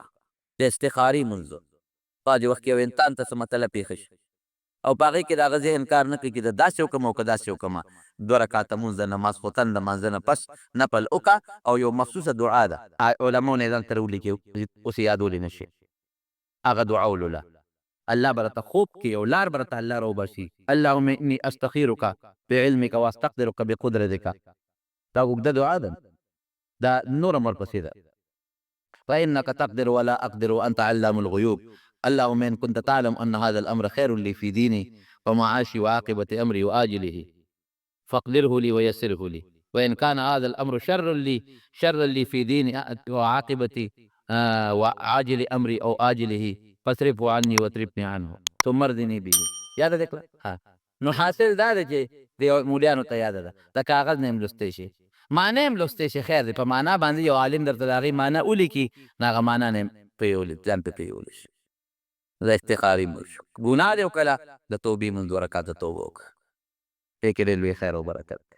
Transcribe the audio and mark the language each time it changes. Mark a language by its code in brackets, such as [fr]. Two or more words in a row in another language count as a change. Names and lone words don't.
[ps] د استخاري مونځ بعضې وخت کې یو انسان ته څه مسله پېښه شي او په هغې کې د هغه ذهن کار نه کوي چې د داسې وکړم او که داسې وکړم. 2 رکعته مونځ د نماز خوتن د مانځه نه پس نفل وکړه، او یو مخصوصه دعا ده علماو نه یې ځان سره ولیکي، اوس یې یادولی نه شي. هغه دعا ولوله، الله به راته خوب کې یو لار به راته الله راوباسي. [ar] اللهم اني استخیرک بعلمک واستقدرک بقدرتک. [ps] دا اوږده دعا ده، دا نور هم ورپسې ده. [ar] فإنك تقدر ولا أقدر وأنت علام الغيوب. اللهم إن كنت تعلم أن هذا الأمر خير لي في ديني ومعاشي وعاقبة أمري وآجله فاقدره لي ويسره لي، وإن كان هذا الأمر شر لي في ديني وعاقبة وعاجل أمري أو آجله فاصرفه عني واصرفني عنه ثم ارضني به. [ps] یاد دې کړه؟ نو حاصل دا ده چې د مولیانو ته یاده ده، د کاغذ نه هم لوستی شي، معنی هم لوستی شي. خیر دی، په معنا باندې یو عالم درته د هغې معنا ولیکي، نو هغه معنا نه هم ځان پې پوهولی شي. د افتخاري مونځ شو، ګناه دې وکړله د توبې مونځ 2 رکعته توبه وکړه، دې کې ډېر لوی خیر او برکت دی.